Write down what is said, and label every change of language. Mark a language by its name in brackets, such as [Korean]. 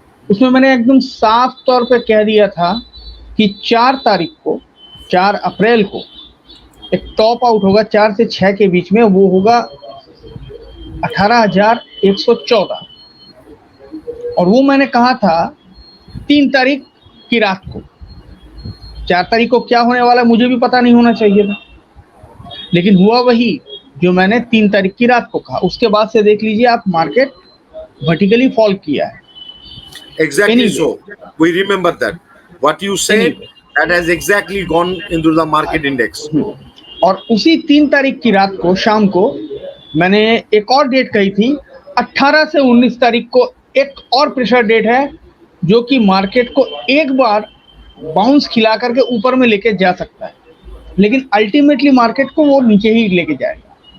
[Hindi] उसमें मैंने एकदम साफ तौर पे कह दिया था कि 4 तारीख को, 4 अप्रैल को एक टॉप आउट होगा 4 से 6 के बीच में, वो होगा 18,114, और वो मैंने कहा था 3 तारीख की रात को। 4 तारीख को क्या होने वाला मुझे भी पता नहीं होना चाहिए था, लेकिन हुआ वही जो मैंने 3 तारीख की रात को कहा। उसके बाद से देख लीजिए आप, मार्केट वर्टिकली फॉल किया है। [English] Exactly so. We remember that. What you said, that has exactly gone into the market index. [Hindi] और उसी 3 तारीख की रात को, शाम को, मैंने एक और डेट कही थी, 18 से 19 तारीख को एक और प्रेशर डेट है, जो कि मार्केट को एक बार बाउंस खिला करके ऊपर में लेके जा सकता है, लेकिन अल्टीमेटली मार्केट को वो नीचे ही लेके जाएगा।